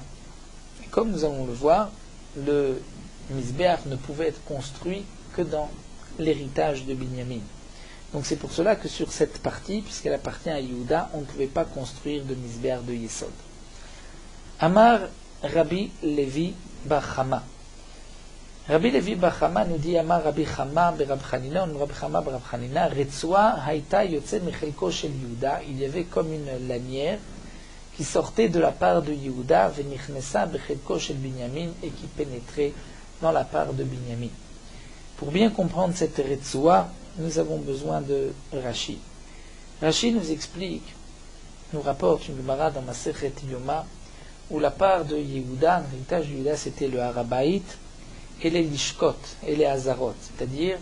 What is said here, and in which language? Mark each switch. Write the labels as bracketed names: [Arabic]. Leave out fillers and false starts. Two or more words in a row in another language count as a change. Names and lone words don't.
[French] Et comme nous allons le voir, le Misbéach ne pouvait être construit que dans l'héritage de Binyamin. Donc c'est pour cela que sur cette partie, puisqu'elle appartient à Yehuda, on ne pouvait pas construire de Misbéach de Yesod. [Hebrew] אמר רבי לוי בר חמא. [French] Rabbi Levi bar Chama nous dit, [Hebrew] אמר רבי חמא ברבי חנינא, ou רבי חמא ברבי חנינא, רצועה הייתה יוצאת מחלקו של יהודה. [French] Il y avait comme une lanière qui sortait de la part de Yehuda, [Hebrew] ונכנסת בחלקו של בנימין, [French] et qui pénétrait dans la part de Binyamin. Pour bien comprendre cette Retzua, nous avons besoin de Rashi. Rashi nous explique, nous rapporte une Gemara dans Masechet Yoma, où la part de Yehuda, l'héritage de Yehuda, c'était le Harabaït, et les lishkot et les hazarot, c'est-à-dire